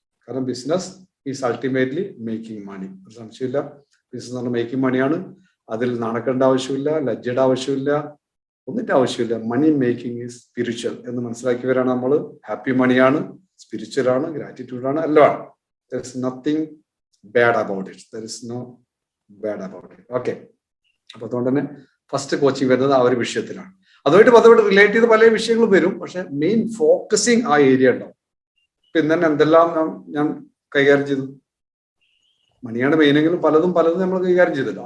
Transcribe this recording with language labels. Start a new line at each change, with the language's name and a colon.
Malayalam: കാരണം
English: business is ultimately making money,
Malayalam: ഒരു സംശയമില്ല. ബിസിനസ് എന്ന് പറഞ്ഞാൽ മേക്കിംഗ് മണിയാണ്. അതിൽ നടക്കേണ്ട ആവശ്യമില്ല, ലജ്ജയുടെ ആവശ്യമില്ല, ഒന്നിന്റെ ആവശ്യമില്ല.
English: money making is spiritual
Malayalam: എന്ന് മനസ്സിലാക്കിയവരാണ് നമ്മൾ. ഹാപ്പി മണിയാണ്, സ്പിരിച്വൽ ആണ്, ഗ്രാറ്റിറ്റ്യൂഡ് ആണ്, എല്ലാം.
English: There is nothing bad about it. There is no bad about it. Okay.
Malayalam: അപ്പൊ അതുകൊണ്ട് തന്നെ ഫസ്റ്റ് കോച്ചിങ് വരുന്നത് ആ ഒരു വിഷയത്തിലാണ്. അതുമായിട്ട് റിലേറ്റ് ചെയ്ത് പല വിഷയങ്ങളും വരും, പക്ഷെ മെയിൻ ഫോക്കസിങ് ആ ഏരിയ ഉണ്ടാവും. പിന്നെ തന്നെ എന്തെല്ലാം ഞാൻ കൈകാര്യം ചെയ്തു, മണിയാണ് മെയിനെങ്കിലും പലതും നമ്മൾ കൈകാര്യം ചെയ്തല്ലോ.